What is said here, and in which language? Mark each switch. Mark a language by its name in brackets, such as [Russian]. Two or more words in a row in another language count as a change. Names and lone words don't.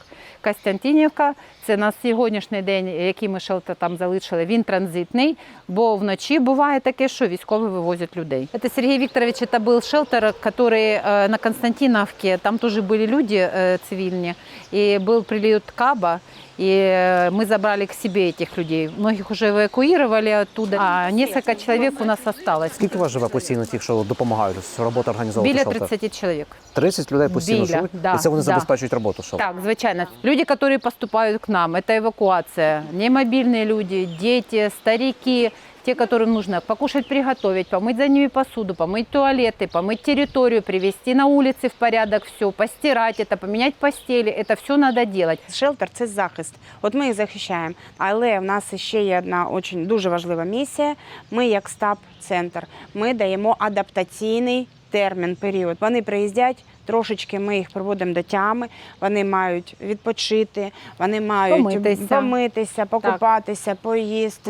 [Ukrainian] Костянтинівка – це на сьогоднішній день, який ми шелтер там залишили, він транзитний, бо вночі буває таке, що військові вивозять людей. Це Сергій Вікторович, це був шелтер, який на Константиновці, там теж були люди цивільні, і був приліт КАБа, [Russian] и мы забрали к себе этих людей. Многих уже эвакуировали оттуда, а несколько человек у нас осталось. [Ukrainian] Скільки у вас живе постійно тих, що допомагають? Робота організовувати Біля шелтер? 30 чоловік. 30 людей постійно живуть? Да, і це вони забезпечують роботу шелтера? Так, звичайно. Люди, які поступають к нам, це евакуація. Немобільні люди, діти, [Russian] старики, те, которым нужно покушать, приготовить, помыть за ними посуду, помыть туалеты, помыть территорию, привести на улице в порядок все, постирать это, поменять постели. Это все надо делать. [Ukrainian] Шелтер – це захист. От ми їх захищаємо. Але в нас ще є одна дуже важлива місія. Ми як штаб-центр. Ми даємо адаптаційний термін, період. Вони приїздять, трошечки ми їх приводимо до тями, вони мають відпочити, вони мають помитися, покупатися, поїсти,